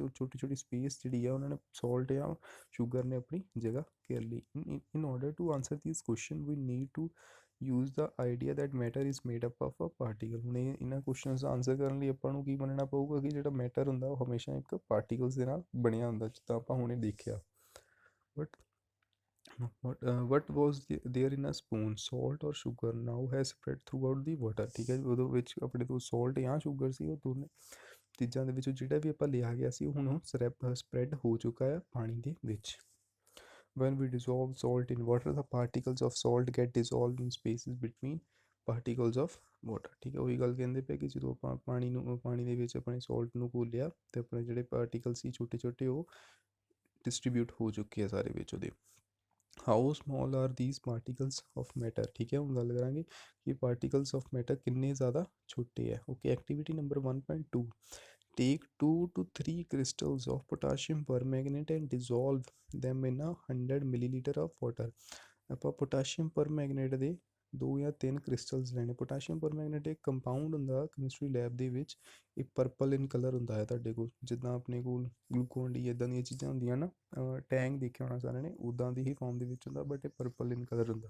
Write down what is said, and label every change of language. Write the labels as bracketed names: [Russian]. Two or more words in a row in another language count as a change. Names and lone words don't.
[Punjabi] ਉਹ ਛੋਟੀ ਛੋਟੀ ਸਪੇਸ ਜਿਹੜੀ ਆ ਉਹਨਾਂ ਨੇ ਸੋਲਟ ਜਾਂ ਸ਼ੂਗਰ ਨੇ ਆਪਣੀ ਜਗ੍ਹਾ ਘੇਰ ਲਈ। [English] in order to answer this question we need to use the idea that matter is made up of a particle. [Punjabi] ਹੁਣ ਇਹਨਾਂ ਕੁਐਸਚਨਸ ਦਾ ਆਨਸਰ ਕਰਨ ਲਈ ਆਪਾਂ ਨੂੰ ਕੀ ਮੰਨਣਾ ਪਊਗਾ ਕਿ ਜਿਹੜਾ ਮੈਟਰ ਹੁੰਦਾ ਉਹ ਹਮੇਸ਼ਾ ਇੱਕ ਪਾਰਟੀਕਲਸ ਦੇ ਨਾਲ ਬਣਿਆ ਹੁੰਦਾ, ਜਿੱਦਾਂ ਆਪਾਂ ਹੁਣੇ ਦੇਖਿਆ। [English] ਬਟ what was there in a spoon, salt or sugar, now has spread throughout the water। [Punjabi] ਠੀਕ ਹੈ ਜੀ, ਉਹਦੇ ਵਿੱਚ ਆਪਣੇ ਤੋਂ ਸੋਲਟ ਜਾਂ ਸ਼ੂਗਰ ਸੀ, ਉਹ ਦੋਨੇ ਚੀਜ਼ਾਂ ਦੇ ਵਿੱਚੋਂ ਜਿਹੜਾ ਵੀ ਆਪਾਂ ਲਿਆ ਗਿਆ ਸੀ ਉਹ ਹੁਣ ਸਪਰੈਡ ਹੋ ਚੁੱਕਾ ਹੈ ਪਾਣੀ ਦੇ ਵਿੱਚ। [English] when we dissolve salt in water, the particles of salt get dissolved in spaces between particles of water। [Punjabi] ਠੀਕ ਹੈ, ਉਹੀ ਗੱਲ ਕਹਿੰਦੇ ਪਏ ਕਿ ਜਦੋਂ ਆਪਾਂ ਪਾਣੀ ਦੇ ਵਿੱਚ ਆਪਣੇ ਸੋਲਟ ਨੂੰ ਘੋਲਿਆ ਤੇ ਆਪਣੇ ਜਿਹੜੇ ਪਾਰਟੀਕਲ ਸੀ ਛੋਟੇ ਛੋਟੇ, ਉਹ ਡਿਸਟਰੀਬਿਊਟ ਹੋ ਚੁੱਕੇ ਆ ਸਾਰੇ ਵਿੱਚ ਉਹਦੇ। [English] how small are these particles of matter. [Punjabi] ਠੀਕ ਹੈ, ਹੁਣ ਗੱਲ ਕਰਾਂਗੇ ਕਿ [English] particles of matter [Punjabi] ਕਿੰਨੇ ਜ਼ਿਆਦਾ ਛੋਟੇ ਹੈ। ਓਕੇ, [English] activity number [Punjabi] 1.2, [English] take 2 to 3 crystals of potassium permanganate and dissolve them in a 100 milliliter of water। [Punjabi] ਆਪਾਂ ਪੋਟਾਸ਼ੀਅਮ ਪਰਮੈਂਗਨੇਟ ਦੇ 2 ਜਾਂ 3 ਕ੍ਰਿਸਟਲਸ ਲੈਣੇ। ਪੋਟਾਸ਼ੀਅਮ ਪਰਮੈਂਗਨੇਟ ਇੱਕ ਕੰਪਾਊਂਡ ਹੁੰਦਾ [English] chemistry lab [Punjabi] ਦੇ ਵਿੱਚ, ਇਹ [English] purple in color [Punjabi] ਹੁੰਦਾ ਹੈ ਤੁਹਾਡੇ ਕੋਲ, ਜਿੱਦਾਂ ਆਪਣੇ ਕੋਲ ਗਲੂਕੋਨ ਡੀ ਇੱਦਾਂ ਦੀਆਂ ਚੀਜ਼ਾਂ ਹੁੰਦੀਆਂ ਨਾ, ਟੈਂਗ ਦੇਖਿਆ ਹੋਣਾ ਸਾਰਿਆਂ ਨੇ, ਉੱਦਾਂ ਦੀ ਹੀ ਫਾਰਮ ਦੇ ਵਿੱਚ ਹੁੰਦਾ, ਬਟ ਇਹ [English] purple in color [Punjabi] ਹੁੰਦਾ।